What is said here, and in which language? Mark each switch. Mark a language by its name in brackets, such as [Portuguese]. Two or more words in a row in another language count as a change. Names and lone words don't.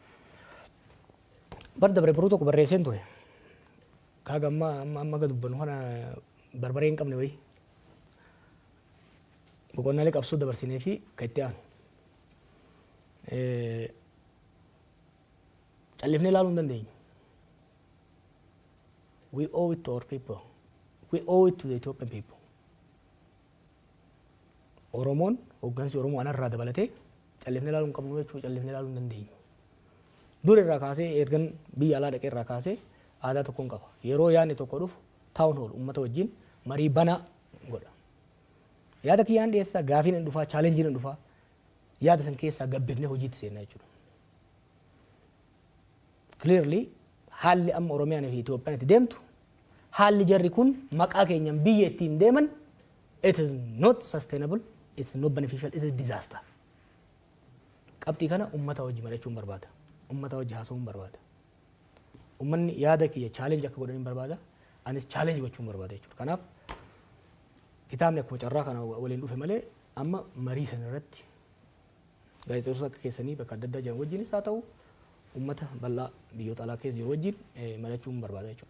[Oromo] Bar dabre biroo tokko barreesseen ture. Kaaga amma gad dubbannu kana barbaree hin qabne wayi. Boqonnaalee qabsoo dabarsinee fi kan itti aanu. Callifnee ilaaluu hin dandeenyu. [English] We owe it to our people. We owe it to the Ethiopian people. [Oromo] Oromoon hooggansi Oromoo anarraa dabalatee callifnee ilaaluu hin qabnu jechuudha callifnee ilaaluu hin dandeenyu. Dur irraa kaasee ergan biyya alaa dhaqee irraa kaasee aadaa tokkoon qaba. Yeroo yaadni tokko dhufu taa'uun oolu uummata wajjin marii banaa godha. Yaada kiyyaan dhiyeessaa gaafiin hin dhufaa chaalenjiin hin dhufaa yaada san keessaa gabbifnee hojiitti seenaa jechuudha. Clearly haalli amma Oromiyaan fi Itoophiyaan itti deemtu haalli jarri kun maqaa keenyaan biyya ittiin deeman [English] it is not sustainable, it is not beneficial, it is a disaster. [Oromo] Qabxii kana uummata wajjin mari'achuun barbaada. Uummata wajjin haasa'uun barbaada. Uummanni yaada kiyya challenge akka godhaniin barbaada. Anis challenge gochuun barbaada jechuudha. Kanaaf kitaabni akkuma carraa kana waliin dhufe malee amma marii sana irratti gaazexeessitoota akka keessanii bakka adda addaa jiran wajjinis haa ta'u uummata bal'aa biyyoota alaa keessa jiru wajjin mari'achuun barbaada jechuudha.